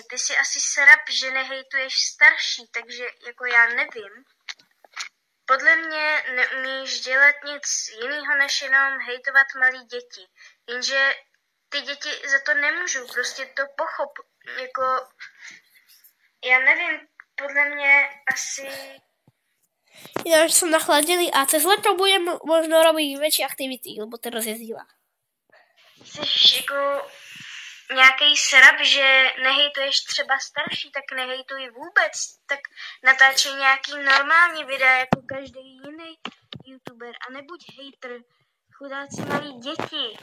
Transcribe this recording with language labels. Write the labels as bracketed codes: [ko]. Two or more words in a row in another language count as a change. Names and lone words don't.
[cs] Ty jsi asi srab, že nehejtuješ starší, takže jako já nevím. Podle mě neumíš dělat nic jiného, než jenom hejtovat malí děti. Jenže ty děti za to nemůžou, prostě to pochop. Jako, já nevím, podle mě asi... [sk] Ja už som nachladený a cez leto budem možno robiť väčšie aktivity, lebo teraz je zima. [cs] Jsi jako nějaký srab, že nehejtuješ třeba starší, tak nehejtuj vůbec. Tak natáčej nějaký normální videa jako každý jiný youtuber a nebuď hejtr. Chudáci malí děti.